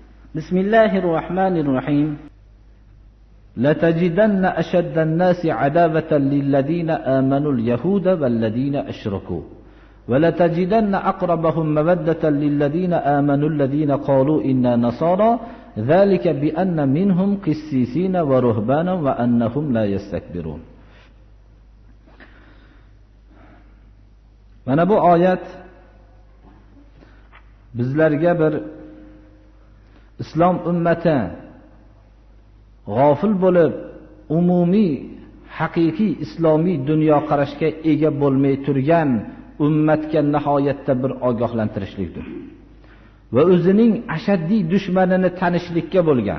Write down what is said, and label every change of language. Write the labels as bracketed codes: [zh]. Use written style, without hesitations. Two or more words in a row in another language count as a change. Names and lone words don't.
[ar] بسم الله الرحمن الرحيم لتجدن أشد الناس عداوة للذين آمنوا اليهود والذين أشركوا ولتجدن أقربهم مودة للذين آمنوا الذين قالوا إنا نصارى ذلك بأن منهم قسيسين ورهبانا وأنهم لا يستكبرون. [uz] Mana bu oyat bizlarga bir islom ummati g'ofil bo'lib umumiy haqiqiy islomiy dunyoqarashga ega bo'lmay turgan ummatga nihoyatda bir ogohlantirishlikdir va o'zining ashaddiy dushmanini tanishlikka bo'lgan.